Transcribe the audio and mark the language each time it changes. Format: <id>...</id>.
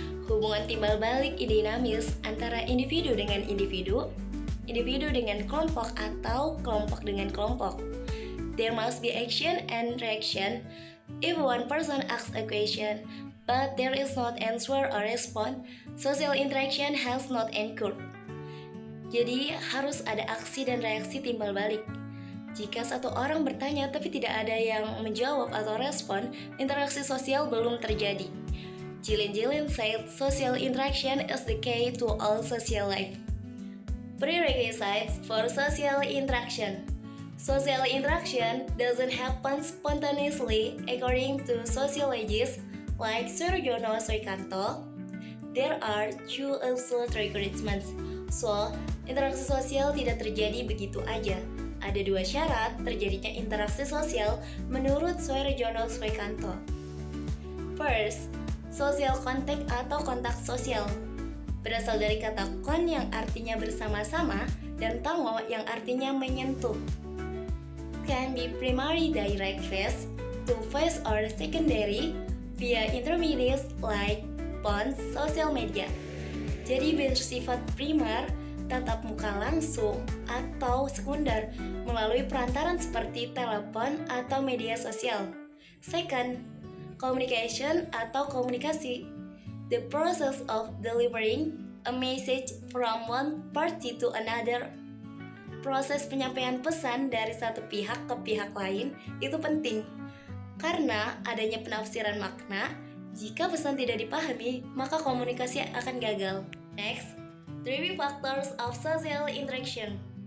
<id>Hubungan timbal balik dinamis antara individu dengan individu dengan kelompok atau kelompok dengan kelompok.</id> <en>There must be action and reaction. If one person asks a question, but there is not answer or response, social interaction has not occurred.</en> <id>Jadi harus ada aksi dan reaksi timbal balik. Jika satu orang bertanya tapi tidak ada yang menjawab atau respon, interaksi sosial belum terjadi.</id> <en>Jilin said social interaction is the key to all social life. Prerequisites for social interaction. Social interaction doesn't happen spontaneously according to sociologists like Surjono Srikanto. There are two absolute requirements.</en> <id>So, interaksi sosial tidak terjadi begitu aja. Ada dua syarat terjadinya interaksi sosial menurut Surjono Srikanto.</id> <en>First, social contact</en> <id>atau kontak sosial. Berasal dari kata kon yang artinya bersama-sama dan tango yang artinya menyentuh.</id> <en>Can be primary direct face, two-face or secondary via intermediates like phone, social media.</en> <id>Jadi bersifat primer, tatap muka langsung, atau sekunder melalui perantaran seperti telepon atau media sosial.</id> <en>Second, communication</en> <id>atau komunikasi.</id> <en>The process of delivering a message from one party to another.</en> <id>Proses penyampaian pesan dari satu pihak ke pihak lain itu penting, karena adanya penafsiran makna. Jika pesan tidak dipahami, maka komunikasi akan gagal.</id> <en>Next, 3 factors of social interaction.</en>